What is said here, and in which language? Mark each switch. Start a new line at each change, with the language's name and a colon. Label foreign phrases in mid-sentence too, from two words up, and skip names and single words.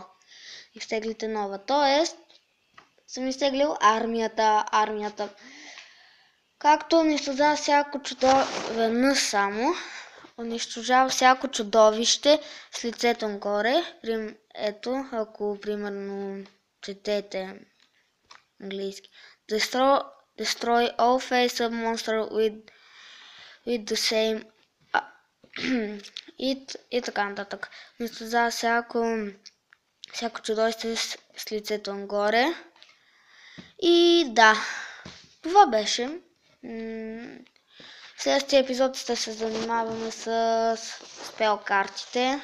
Bulgarian: Тоест, съм изтеглил армията. Както унищожава всяко всяко чудовище с лицето нагоре. Ето, ако примерно четете английски.
English: Destroy all face-up monster with the same
Bulgarian: и така нататък. Унищожава всяко чудовище с лицето нагоре. И да, това беше. В следващия епизод ще се занимаваме с спел картите.